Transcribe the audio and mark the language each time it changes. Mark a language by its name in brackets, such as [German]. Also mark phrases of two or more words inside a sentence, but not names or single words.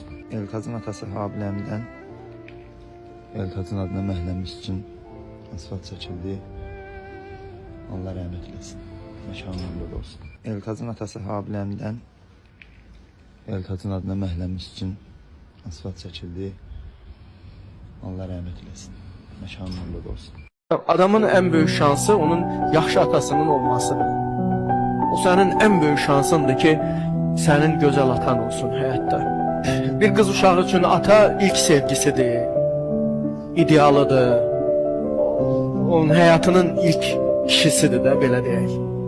[Azerbaijani] Eltacın atası Habiləmdən Eltacın adına məhrəmlik üçün asfalt çəkildi. Allah rəhmət eləsin. Məkanı nurlu olsun. Eltacın atası Habiləmdən Eltacın adına məhrəmlik üçün asfalt çəkildi. Allah rəhmət eləsin. Məkanı nurlu olsun. [Turkish] Adamın en büyük şansı [Azerbaijani] onun yaxşı atasının olmasıdır. [Turkish] O senin en büyük şansındır ki senin güzel atan olsun hayatta. Bir kız uşağı için ata ilk sevgisidir, idealıdır. Onun hayatının ilk kişisidir de [Azerbaijani] belə deyək.